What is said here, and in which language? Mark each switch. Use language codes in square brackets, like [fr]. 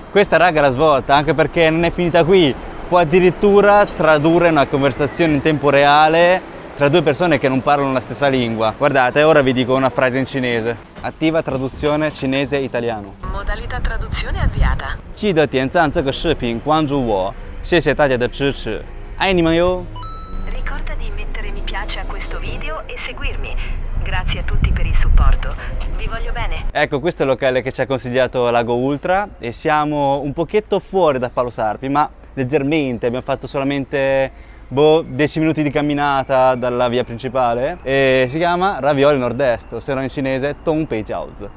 [it] Questa raga è la svolta, anche perché non è finita qui, può addirittura tradurre una conversazione in tempo reale tra due persone che non parlano la stessa lingua. Guardate, ora vi dico una frase in cinese. Attiva traduzione cinese-italiano. Modalità traduzione avviata. [zh] 记得点赞这个视频，关注我，谢谢大家的支持，爱你们哟！ [it] Ricorda di mettere mi piace a questo video e seguirmi. Grazie a tutti per il supporto. Vi voglio bene. Ecco, questo è il locale che ci ha consigliato Lago Ultra e siamo un pochetto fuori da Palo Sarpi, ma leggermente, abbiamo fatto solamente 10 minuti di camminata dalla via principale e si chiama Ravioli Nord-Est, ossia in cinese Tong Pei Jiaozi.